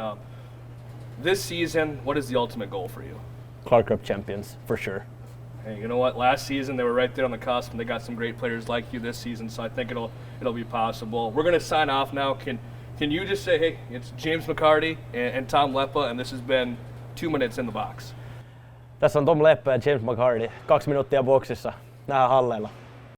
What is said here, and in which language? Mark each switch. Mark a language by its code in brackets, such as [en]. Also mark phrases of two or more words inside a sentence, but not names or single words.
[en] This season, what is the ultimate goal for you? Clark Cup champions, for sure. Hey, you know what? Last season they were right there on the cusp, and they got some great players like you this season. So I think it'll be possible. We're going to sign off now. Can you just say, hey, it's James McCarty and Tom Leppa, and this has been 2 minutes in the box. [fi] Tässä on Tom Leppa ja James McCarty. 2 minuuttia boksissa. Nähdään halleilla.